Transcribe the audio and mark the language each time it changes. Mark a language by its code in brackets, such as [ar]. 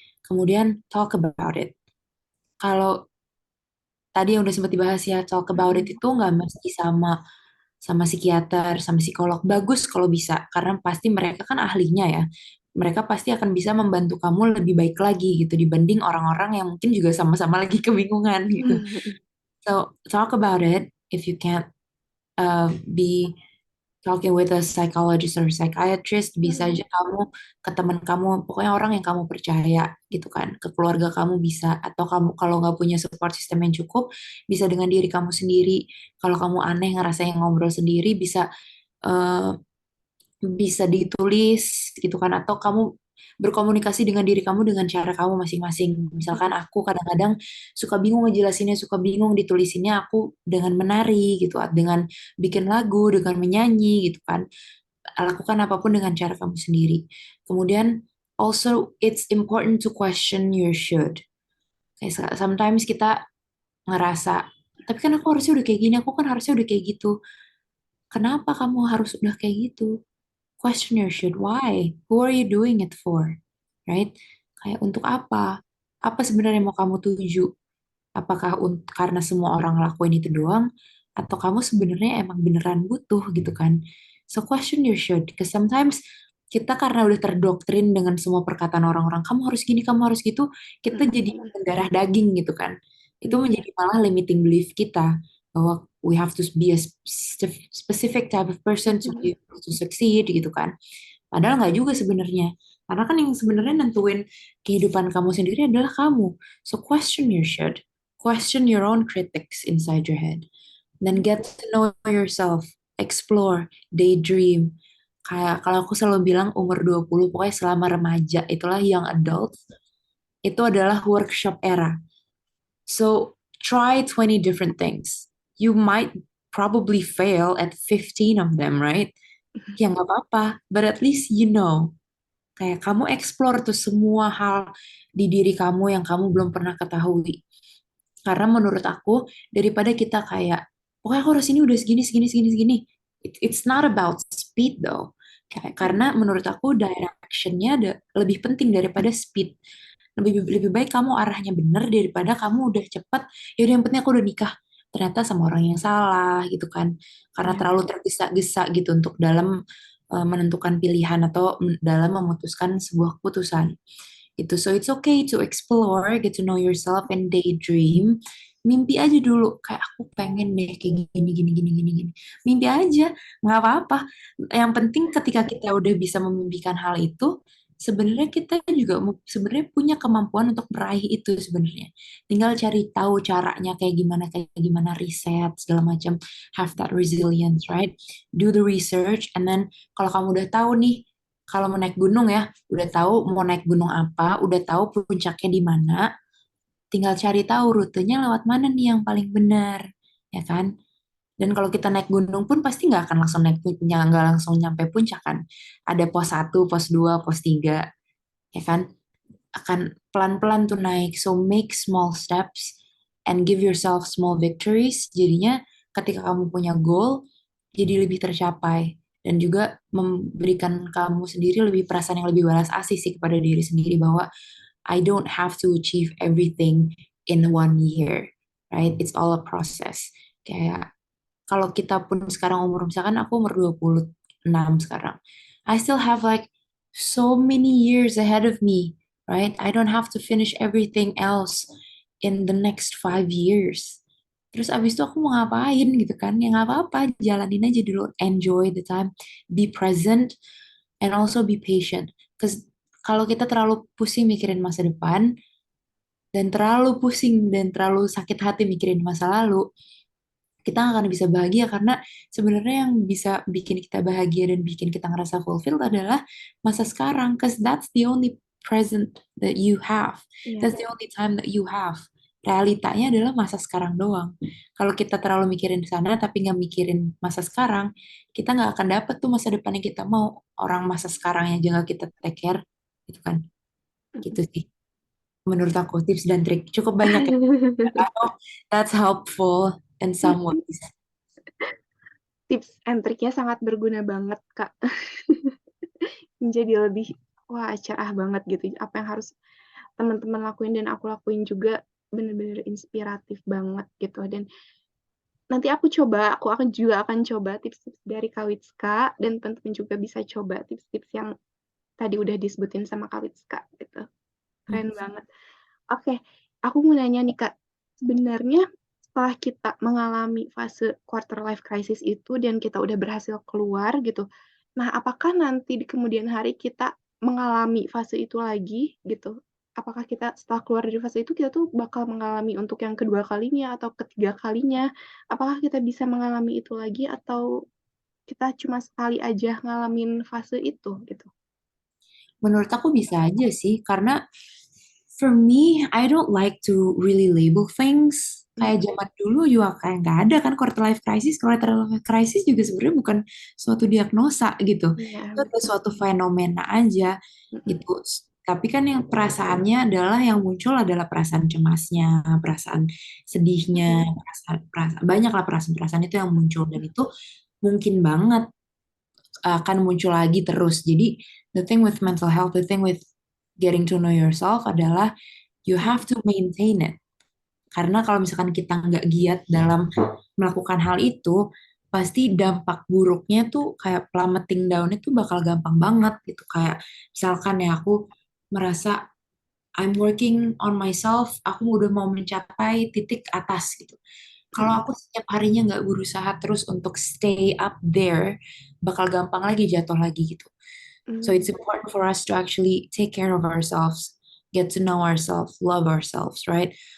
[id] Kemudian [en] talk about it. [id] Kalau tadi yang udah sempat dibahas ya, talk about it Mm-mm. itu nggak mesti sama sama psikiater, sama psikolog. Bagus kalau bisa, karena pasti mereka kan ahlinya ya. Mereka pasti akan bisa membantu kamu lebih baik lagi gitu dibanding orang-orang yang mungkin juga sama-sama lagi kebingungan gitu. [en] So talk about it if you can't be talking with a psychologist or psychiatrist, [id] bisa Mm-mm. aja kamu ke teman kamu, pokoknya orang yang kamu percaya gitu kan, ke keluarga kamu bisa, atau kamu kalau nggak punya support system yang cukup, bisa dengan diri kamu sendiri. Kalau kamu aneh ngerasa yang ngobrol sendiri, bisa eh, bisa ditulis gitu kan, atau kamu berkomunikasi dengan diri kamu dengan cara kamu masing-masing. Misalkan aku kadang-kadang suka bingung ngejelasinnya, suka bingung ditulisinnya, aku dengan menari gitu, dengan bikin lagu, dengan menyanyi gitu kan. Lakukan apapun dengan cara kamu sendiri. Kemudian [en] also it's important to question your should. [id] Kayak [en] sometimes [id] kita ngerasa, tapi kan aku harusnya udah kayak gini, aku kan harusnya udah kayak gitu. Kenapa kamu harus udah kayak gitu? [en] Question your should. Why? Who are you doing it for? Right? [id] Kayak untuk apa? Apa sebenarnya mau kamu tuju? Apakah karena semua orang lakuin itu doang? Atau kamu sebenarnya emang beneran butuh gitu kan? [en] So question your should. Because sometimes [id] kita karena udah terdoktrin dengan semua perkataan orang-orang, kamu harus gini, kamu harus gitu, kita jadi Mm-mm. darah daging gitu kan. Itu Iya. menjadi malah [en] limiting belief [id] kita bahwa [en] we have to be a specific type of person to Mm-mm. be able to succeed [id] gitu kan. Padahal nggak juga sebenarnya. Karena kan yang sebenarnya nentuin kehidupan kamu sendiri adalah kamu. [en] So question your should. Question your own critics inside your head. Then get to know yourself. Explore. Daydream. [id] Kayak kalau aku selalu bilang umur 20 pokoknya selama remaja itulah young adult. Itu adalah workshop era. [en] So try 20 different things. You might probably fail at 15 of them, right? [id] Ya nggak apa-apa, [en] but at least you know. [id] Kayak kamu explore tuh semua hal di diri kamu yang kamu belum pernah ketahui. Karena menurut aku, daripada kita kayak pokoknya aku harus ini udah segini segini segini segini. [en] It's not about speed though. [id] Karena menurut aku directionnya ada lebih penting daripada speed. Lebih baik kamu arahnya bener daripada kamu udah cepet, ya udah yang penting aku udah nikah ternyata sama orang yang salah gitu kan, karena Iya. terlalu tergesa-gesa gitu untuk dalam menentukan pilihan atau dalam memutuskan sebuah keputusan itu. [en] So it's okay to explore, get to know yourself and daydream. [id] Mimpi aja dulu, kayak aku pengen deh kayak gini gini gini gini gini. Mimpi aja, nggak apa-apa. Yang penting ketika kita udah bisa memimpikan hal itu, sebenarnya kita juga sebenarnya punya kemampuan untuk meraih itu sebenarnya. Tinggal cari tahu caranya kayak gimana riset segala macam. [en] Have that resilience, right? Do the research, and then [id] kalau kamu udah tahu nih, kalau mau naik gunung ya, udah tahu mau naik gunung apa, udah tahu puncaknya di mana, tinggal cari tahu rutenya lewat mana nih yang paling benar, ya kan? Dan kalau kita naik gunung pun pasti nggak akan langsung naik puncak, nggak langsung nyampe puncak kan. Ada pos satu, pos 2, pos 3, ya kan? Akan pelan-pelan tuh naik. [en] So make small steps and give yourself small victories. [id] Jadinya ketika kamu punya goal, jadi lebih tercapai. Dan juga memberikan kamu sendiri lebih perasaan yang lebih balas asih sih kepada diri sendiri bahwa [en] I don't have to achieve everything in 1 year, right? It's all a process. [id] Kayak kalau kita pun sekarang umur, misalkan aku umur 26 sekarang, [en] I still have like so many years ahead of me, right? I don't have to finish everything else in the next 5 years. [id] Terus abis itu aku mau ngapain gitu kan? Ya nggak apa-apa, jalanin aja dulu. [en] Enjoy the time, be present, and also be patient. Because [id] kalau kita terlalu pusing mikirin masa depan, dan terlalu pusing dan terlalu sakit hati mikirin masa lalu, kita nggak akan bisa bahagia karena sebenarnya yang bisa bikin kita bahagia dan bikin kita ngerasa fulfilled adalah masa sekarang, [en] cause that's the only present that you have, Iya. that's the only time that you have. [id] Realitanya adalah masa sekarang doang. Kalau kita terlalu mikirin sana tapi nggak mikirin masa sekarang, kita nggak akan dapet tuh masa depan yang kita mau. Orang masa sekarang yang jangan kita take care, gitu kan? Gitu sih. Menurut aku tips dan trik cukup banyak ya. [en] I hope that's helpful in some ways. [id] Tips and triknya sangat berguna banget, Kak. Menjadi lebih, wah cerah banget gitu. Apa yang harus teman-teman lakuin dan aku lakuin juga bener-bener inspiratif banget gitu. Dan nanti aku akan juga akan coba tips-tips dari Kak Witska dan teman-teman juga bisa coba tips-tips yang tadi udah disebutin sama Kak Witska gitu. Keren banget. Oke, aku mau nanya nih Kak, sebenarnya setelah kita mengalami fase quarter life crisis itu dan kita udah berhasil keluar gitu, nah apakah nanti di kemudian hari kita mengalami fase itu lagi gitu? Apakah kita setelah keluar dari fase itu kita tuh bakal mengalami untuk yang kedua kalinya atau ketiga kalinya? Apakah kita bisa mengalami itu lagi atau kita cuma sekali aja ngalamin fase itu gitu? Menurut aku bisa aja sih, karena [en] for me, I don't like to really label things. Hmm, [id] Kayak zaman dulu juga kayak nggak ada kan quarter life crisis. Quarter life crisis juga sebenarnya bukan suatu diagnosa gitu. iya Itu ada betul. suatu fenomena aja Mm-mm. gitu. Tapi kan yang perasaannya adalah yang muncul adalah perasaan cemasnya, perasaan sedihnya, Mm-mm. banyaklah perasaan-perasaan itu yang muncul dan itu mungkin banget akan muncul lagi terus. Jadi [en] the thing with mental health, the thing with getting to know yourself [id] adalah [en] you have to maintain it. [id] Karena kalau misalkan kita nggak giat dalam melakukan hal itu, pasti dampak buruknya tuh kayak [en] plummeting down [id] itu bakal gampang banget gitu. Kayak misalkan ya aku merasa [en] I'm working on myself, [id] aku udah mau mencapai titik atas gitu. Kalau Mm-mm. aku setiap harinya nggak berusaha terus untuk [en] stay up there, [id] bakal gampang lagi jatuh lagi gitu. [en] So Mm. it's important for us to actually take care of ourselves, get to know ourselves, love ourselves, right?